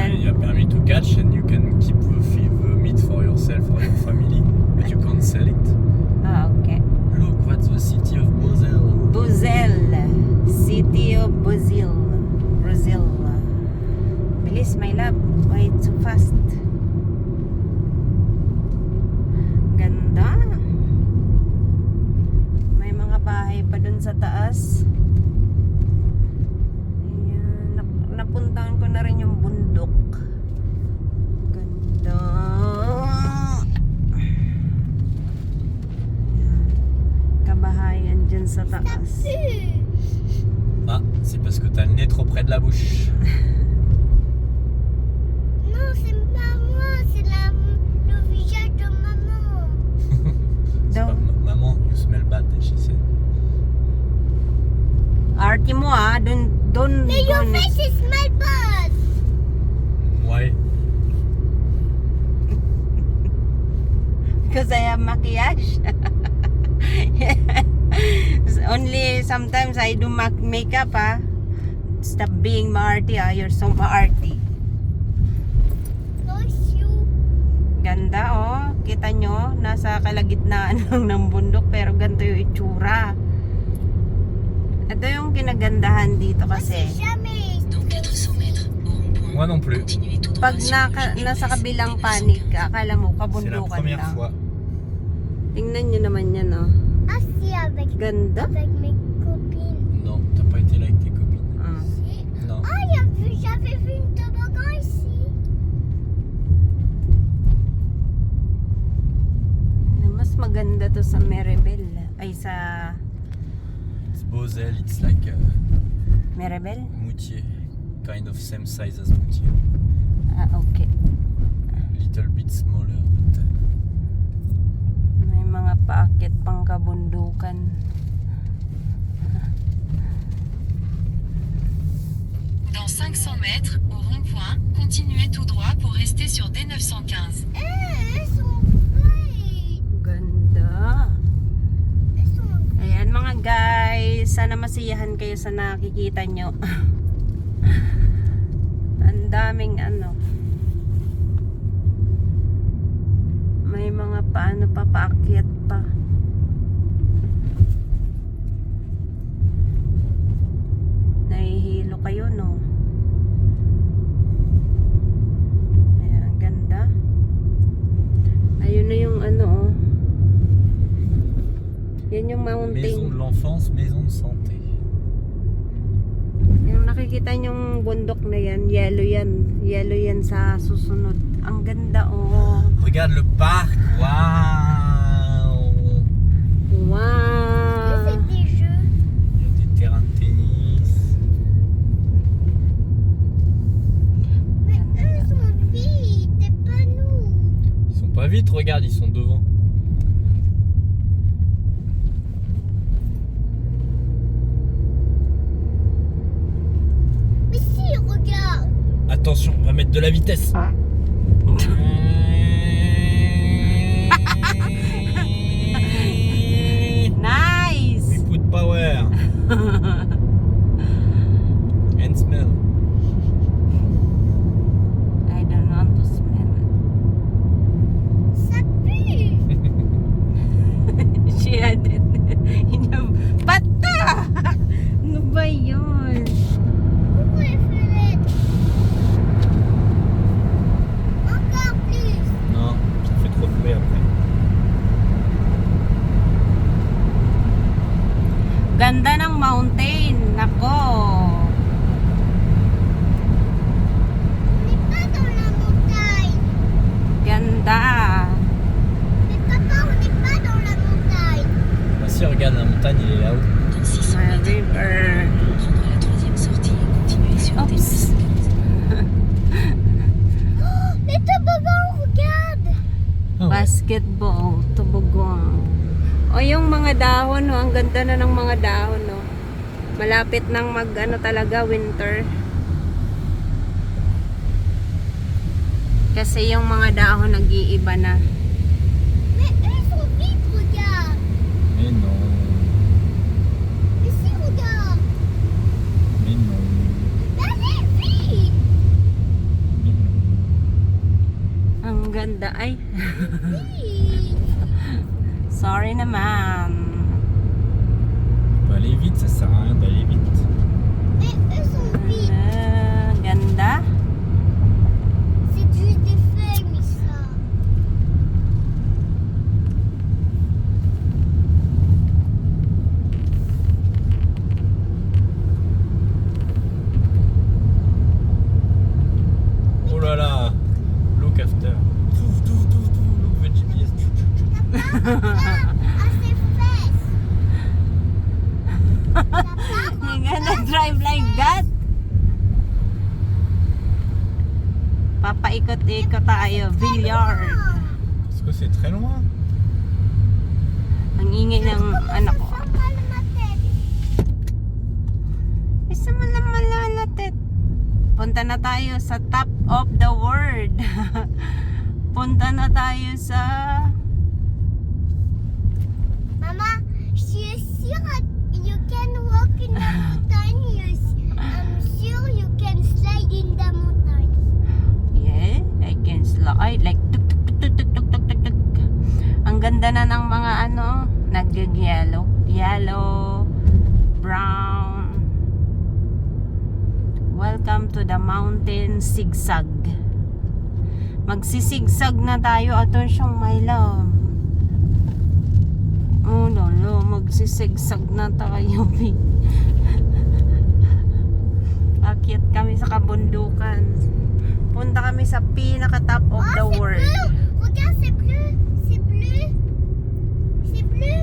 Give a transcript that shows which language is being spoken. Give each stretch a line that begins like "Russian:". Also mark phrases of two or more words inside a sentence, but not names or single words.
English: You have permit to catch and you can keep the meat for yourself or your family, but you can't sell it. Ah, okay. Look, that's the city of Beauzelle. Beauzelle, city of Brazil. Brazil. Bilis, my love. Why it's so fast?
Filipino: Ganda. May mga bahay pa dun sa taas. Ayan. Napuntahan ko na rin yung bundok. Ganda. Ayan. Kabahayan dyan sa taas.
French: Ah, c'est parce que t'as le nez trop près de la bouche. Non, c'est pas moi, c'est le visage de maman. C'est pas maman,
English: you smell bad, she said.
Filipino: Arty mo ah, don't
French: Mais
English: go your next. face is smell bad.
French: Ouais.
English: Because I have maquillage. Only sometimes I do makeup ah. Stop being maarty ah, you're so maarty. Nice you.
Filipino: Ganda oh, kita nyo, nasa kalagitnaan lang ng bundok pero ganito yung itsura. Ito yung kinagandahan dito kasi.
French: Jamais. Moi non plus.
Filipino: Pag nasa kabilang panig ka, akala mo
French: C'est la
Filipino: kabundukan
French: première
Filipino: lang.
French: fois.
Filipino: Tingnan nyo naman yan oh.
French: Assis avec
Filipino: Ganda.
French: mes copines. Non, t'as pas été là avec tes copines. Ah. Si. Non. Ah, j'avais vu une toboggan ici.
Filipino: Mas maganda to sa Meribel. Ay sa
English: It's Beauzelle, it's like Meribel? Moutier. Kind of same size as Moutier. Ah, okay. Little bit smaller. But,
Filipino: Paakyat pang kabundukan.
French: Dans 500 mètres, au rond-point, continuez tout droit pour rester sur D915. Elles sont vraies.
Filipino: Ganda.
French: Elles sont
Filipino: Ayan mga guys, sana masiyahan kayo sa nakikita nyo. Ang daming ano. May mga paano pa, paakyat pa. Nahihilo kayo, no? Ayan, ang ganda. Ayun na yung ano, oh. Yan yung
French: Maison de
English: mountain.
French: l'enfance, maison de santé.
Filipino: Yung nakikita nyong bundok na yan, yellow yan. Yellow yan sa susunod. Ang ganda, oh.
French: Regarde le parc. Waouh.
English: Wow.
French: c'est des jeux. Il y a des terrains de tennis. Mais eux sont vides, c'est pas nous. Ils sont pas vite, regarde, ils sont devant. Mais si, regarde. Attention, on va mettre de la vitesse.
English: Nice! We put power and smell. I don't want to smell
French: Ça pue.
English: it. She added.
Filipino: Bata! Ano ba yun?
French: Pourquoi les fenêtres? Encore plus. Non, ça fait trop de bruit après.
Filipino: Ganda ng mountain. Nako.
French: On n'est pas dans la montagne.
Filipino: Ganda.
French: Mais papa, on n'est pas dans la montagne. Bah si, regarde, la montagne, elle est là-haut. Dans 600
English: My
French: mètres,
English: river.
French: prendre la troisième sortie et continuez sur
English: Oops.
French: D915. Oh, les toboggans, regarde. Ah ouais. Basketball. Toboggan.
Filipino: O yung mga dahon, no? Ang ganda na ng mga dahon, no? Malapit nang mag, ano talaga, winter. Kasi yung mga dahon nag-iiba na.
French: Mais eux sont vides, regarde. Mais non, Mais si, regarde. mais non, Là, les vides. mais non.
Filipino: Ang ganda. Ay,
French: Vides.
Filipino: sorry naman.
French: Faut aller vite, ça sert à rien d'aller vite. Mais eux sont vides.
Filipino: Ganda.
French: C'est juste des feuilles, mais ça. Oh là là,
English: look after. Look the GPS.
French: À ses fesses.
English: You're gonna drive like that?
Filipino: Papaikot-ikot tayo. Billiard.
French: Parce que c'est très loin.
Filipino: Ang ingay ng anak ko.
French: Ça mal ma tête.
Filipino: Isa malalatit. Punta na tayo sa
English: top of the world.
Filipino: Punta na tayo sa...
French: Mama, je suis sûre
English: you can walk in the mountain. I'm sure you can slide in the mountain. Yeah, I can slide like tuk tuk tuk tuk tuk tuk tuk tuk.
Filipino: Ang ganda na ng mga ano, nag-yellow, yellow, brown.
English: Welcome to the mountain zigzag.
Filipino: Magsisigsag na tayo.
English: Attention, my love.
Filipino: Oh, lolo, magsisigsag na tayo. Akyat kami sa kabundukan. Punta kami sa pinaka-
English: top of the
French: Oh, c'est
English: world.
French: bleu. Regarde, c'est bleu. C'est bleu. C'est bleu.